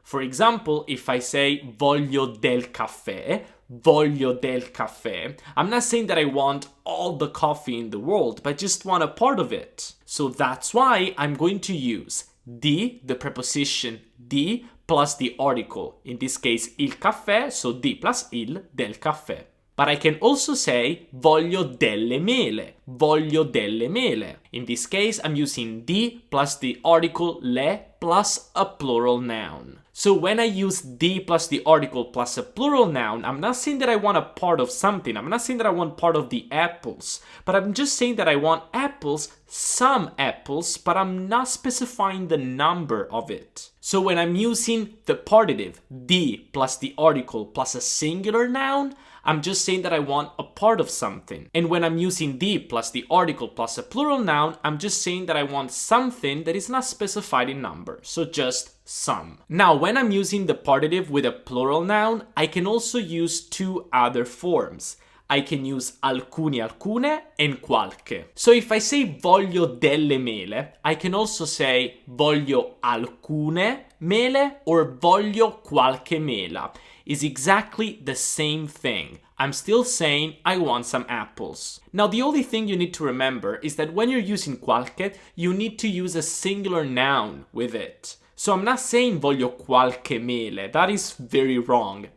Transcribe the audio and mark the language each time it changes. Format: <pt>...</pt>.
<en>For example, if I say</en> <it>voglio del caffè,</it> <en>I'm not saying that I want all the coffee in the world, but I just want a part of it. So that's why I'm going to use di, the preposition di, plus the article. In this case, il caffè, so di plus il del caffè. But I can also say</en> <it>voglio delle mele.</it> <en>In this case, I'm using di plus the article le plus a plural noun. So when I use di plus the article plus a plural noun, I'm not saying that I want a part of something. I'm not saying that I want part of the apples. But I'm just saying that I want apples, some apples, but I'm not specifying the number of it. So when I'm using the partitive, di plus the article plus a singular noun, I'm just saying that I want a part of something. And when I'm using di plus the article plus a plural noun, I'm just saying that I want something that is not specified in number. So just some. Now, when I'm using the partitive with a plural noun, I can also use two other forms. I can use alcuni, alcune, and qualche. So if I say</en> <it>voglio delle mele,</it> <en>I can also say</en> <it>voglio alcune mele</it> <en>or</en> <it>voglio qualche mela.</it> <en>Is exactly the same thing. I'm still saying I want some apples. Now, the only thing you need to remember is that when you're using qualche, you need to use a singular noun with it. So I'm not saying</en> <it>voglio qualche mele.</it> <en>That is very wrong.</en>